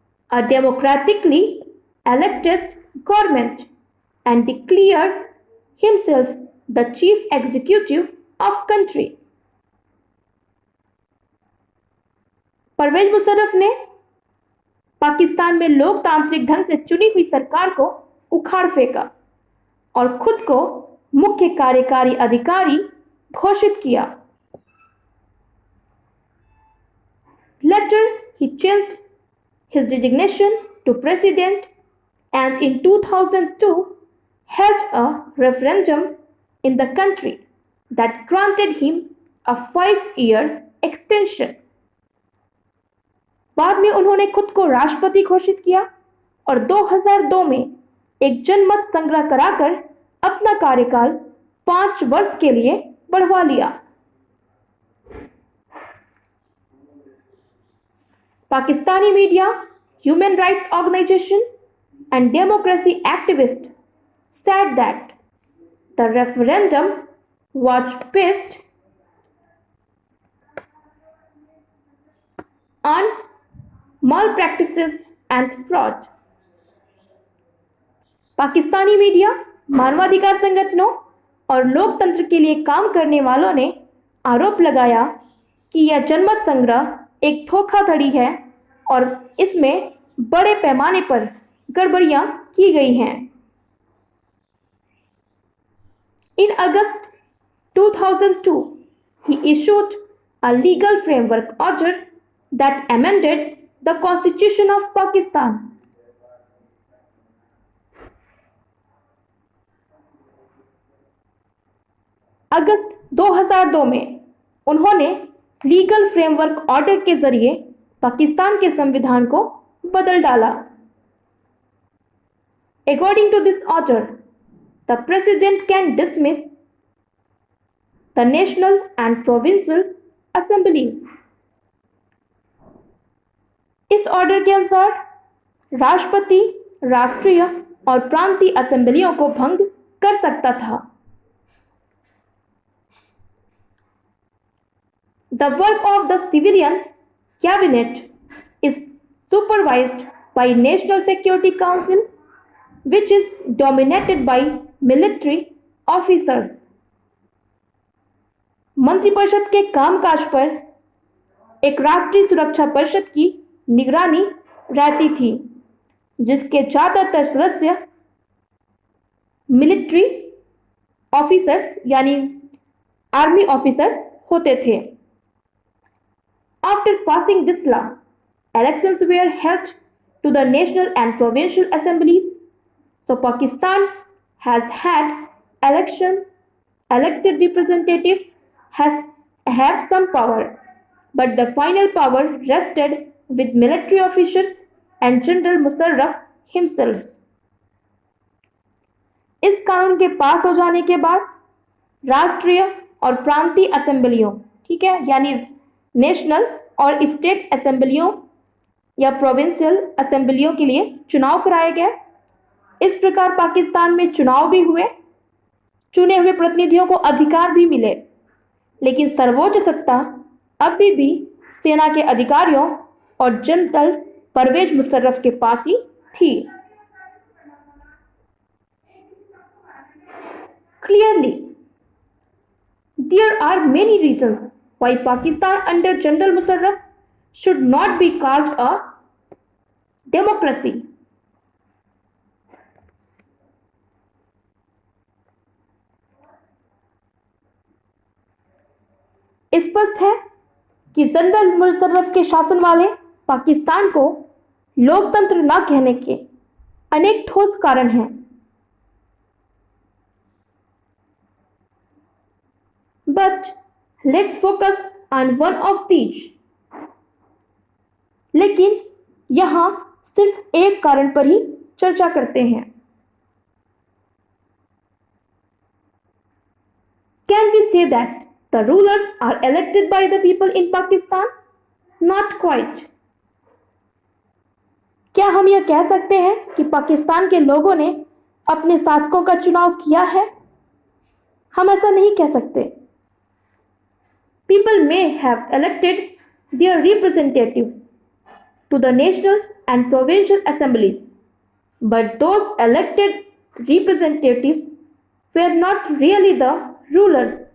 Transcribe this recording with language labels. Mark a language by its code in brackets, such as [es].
[en] a democratically elected government and declared himself the chief executive of country. [hi] Parvez Musharraf ने पाकिस्तान में लोकतांत्रिक ढंग से चुनी हुई सरकार को उखाड़ फेंका और खुद को मुख्य कार्यकारी अधिकारी घोषित किया. [en] Later, he changed his designation to president and in 2002 held a referendum in the country that granted him a 5-year extension. [hi] बाद में उन्होंने खुद को राष्ट्रपति घोषित किया और 2002 में एक जनमत संग्रह कराकर अपना कार्यकाल 5 वर्ष के लिए बढ़वा लिया. [en] Pakistani media, human rights organization and democracy activists said that the referendum was based on malpractices and fraud. [hi] Pakistani media, मानवाधिकार संगठनों और लोकतंत्र के लिए काम करने वालों ने आरोप लगाया कि यह जनमत संग्रह एक धोखाधड़ी है और इसमें बड़े पैमाने पर गड़बड़ियां की गई हैं. [en] In August 2002, he issued a legal framework order that amended the Constitution of Pakistan. [hi] अगस्त 2002 में उन्होंने लीगल फ्रेमवर्क ऑर्डर के जरिए पाकिस्तान के संविधान को बदल डाला. [en] According to this order, the president can dismiss the national and provincial assemblies. [hi] इस ऑर्डर के अनुसार राष्ट्रपति राष्ट्रीय और प्रांतीय असेंबलियों को भंग कर सकता था. [en] The work of the civilian cabinet is supervised by National Security Council, which is dominated by military officers. [hi] मंत्रिपरिषद के कामकाज पर एक राष्ट्रीय सुरक्षा परिषद की निगरानी रहती थी, जिसके ज्यादातर सदस्य मिलिट्री ऑफिसर्स यानी आर्मी ऑफिसर्स होते थे. [en] After passing this law, elections were held to the national and provincial assemblies. So Pakistan has had elected representatives have some power, but the final power rested with military officers and General Musharraf himself. [hi] इस कानून के पास हो जाने के बाद राष्ट्रीय और प्रांतीय असेंबलियों, ठीक है, यानी नेशनल और स्टेट असेंबलियों या प्रोविंशियल असेंबलियों के लिए चुनाव कराए गए. इस प्रकार पाकिस्तान में चुनाव भी हुए, चुने हुए प्रतिनिधियों को अधिकार भी मिले, लेकिन सर्वोच्च सत्ता अभी भी सेना के अधिकारियों और जनरल परवेज मुशर्रफ के पास ही थी. [en] Clearly, there are many reasons why Pakistan under General Musharraf should not be called a democracy. [hi] स्पष्ट है कि जनरल मुशर्रफ के शासन वाले पाकिस्तान को लोकतंत्र न कहने के अनेक ठोस कारण हैं. [en] But let's focus on one of these. [hi] लेकिन यहां सिर्फ एक कारण पर ही चर्चा करते हैं. [en] Can we say that the rulers are elected by the people in Pakistan? Not quite. [hi] क्या हम यह कह सकते हैं कि पाकिस्तान के लोगों ने अपने शासकों का चुनाव किया है? हम ऐसा नहीं कह सकते. [en] People may have elected their representatives to the national and provincial assemblies, but those elected representatives were not really the rulers.